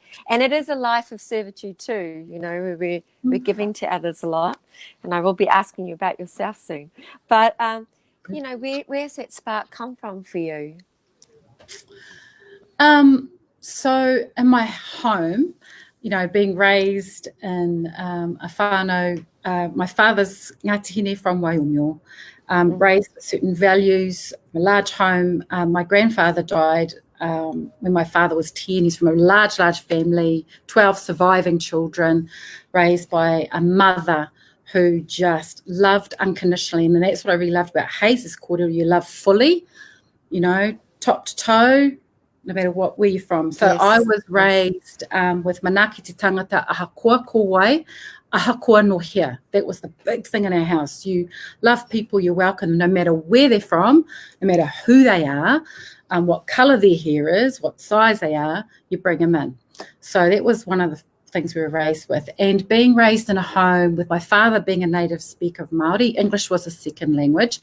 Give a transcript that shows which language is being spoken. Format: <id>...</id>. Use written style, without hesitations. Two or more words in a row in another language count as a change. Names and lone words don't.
<en>And it is a life of servitude too. You know, we're giving to others a lot, and I will be asking you about yourself soon. But you know, where's that spark come from for you? So in my home, you know, being raised in a whānau, my father's</en> <mi>ngā tihine</mi> <en>from Waihine, raised with certain values, a large home. My grandfather died when my father was 10. He's from a large family, 12 surviving children, raised by a mother who just loved unconditionally. And that's what I really loved about Hayes' kōrero. You love fully, you know, top to toe, no matter where you're from. So I was raised with</en> <mi>manaki te tangata ahakoa kōwai, ahakoa no hea.</mi> <en>That was the big thing in our house. You love people, you're welcome, no matter where they're from, no matter who they are, what colour their hair is, what size they are, you bring them in. So that was one of the things we were raised with. And being raised in a home with my father being a native speaker of Māori, English was a second language.</en>